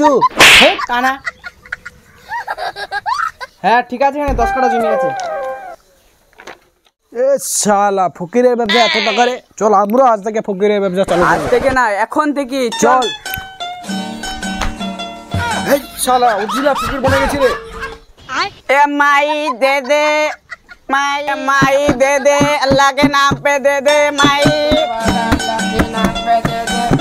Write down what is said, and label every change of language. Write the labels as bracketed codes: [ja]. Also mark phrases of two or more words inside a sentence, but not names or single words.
[bn] হে কানা। হ্যাঁ ঠিক আছে, এখানে 10 কাঠা জমি আছে। এ শালা, ফকিরের ব্যবসা এত টাকা রে। চল আমরা আজ থেকে ফকিরের ব্যবসা চালু আজ করব। থেকে না, এখন থেকে চল। এই শালা, অরিজিনাল ফকির বনে গেছি রে। [hi] ए माई दे दे, माई माई दे दे, अल्लाह के नाम पे दे दे, माई अल्लाह के नाम पे दे दे।